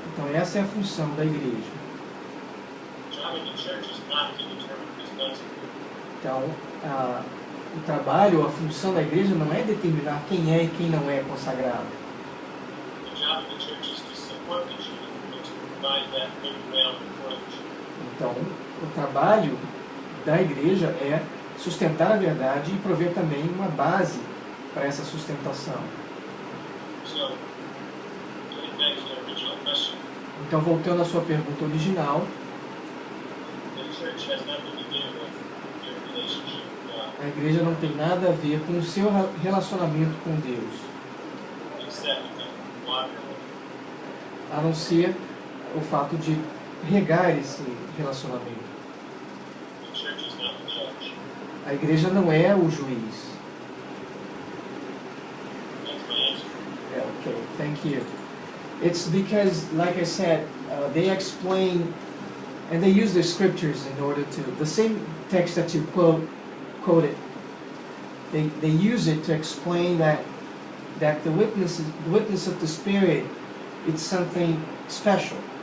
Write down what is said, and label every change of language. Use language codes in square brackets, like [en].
[pt] Então essa é a função da igreja. [en] The job of the church is not to determine who's going to. [pt] Então o trabalho, a função da igreja não é determinar quem é e quem não é consagrado. [en] The job of the church is to support the truth and to provide that good ground for the truth. [pt] Então o trabalho da igreja é sustentar a verdade e prover também uma base para essa sustentação. [en] So, getting back to the original question, [pt] Então, voltando à sua pergunta original, [en] the church has nothing to do with your relationship with God, [pt] a igreja não tem nada a ver com o seu relacionamento com Deus, [en] except to water it. [pt] a não ser o fato de regar esse relacionamento. [en] The church is not the judge. [pt] A igreja não é o juiz. [en] That's my answer. Okay, thank you. It's because, like I said, they explain and they use the scriptures in order to, the same text that you quoted, they use it to explain that the witness of the Spirit, it's something special.